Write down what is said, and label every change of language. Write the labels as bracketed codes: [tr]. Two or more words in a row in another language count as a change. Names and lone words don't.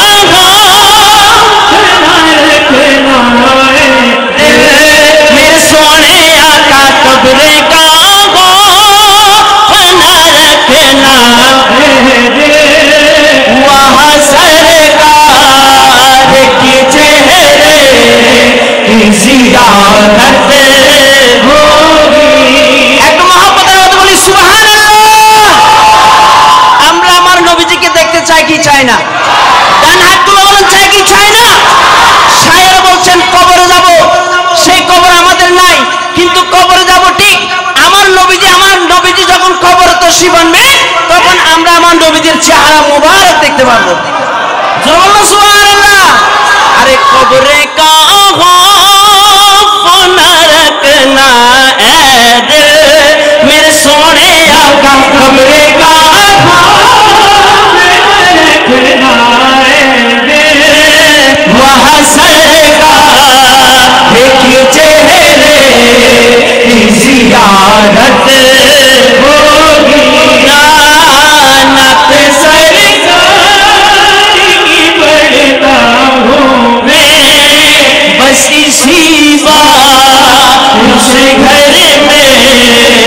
[ur] قبر کا خوف نہ رکھنا، وہاں سرکار کی چہرے کی زیارت ہوگی، ایک محبت آواز بولی سبحان اللہ، [bn] আমরা আমার নবীজিকে দেখতে চাই কি চাই না? ডান হাত তুলে বলেন চাই কি চাই না? শায়ের বলছেন কবরে যাব, সেই কবর আমাদের নাই, কিন্তু কবরে যাব ঠিক, আমার নবীজি যখন কবরে তশরিফ আনবে তখন আমরা আমার নবীজির চেহারা মুবারক দেখতে পারবো, জোরে সুবহানাল্লাহ। [ur] ارے قبر کا خوف نہ رکھنا اے دل، میرے سوہنے آقا قبر کا خوف نہ رکھنا اے دل, وہاں سرکار کی چہرے کی زیارت ہوگی، نعت سرکار کی پڑھتا ہوں میں، بس اسی بات اس گھر میں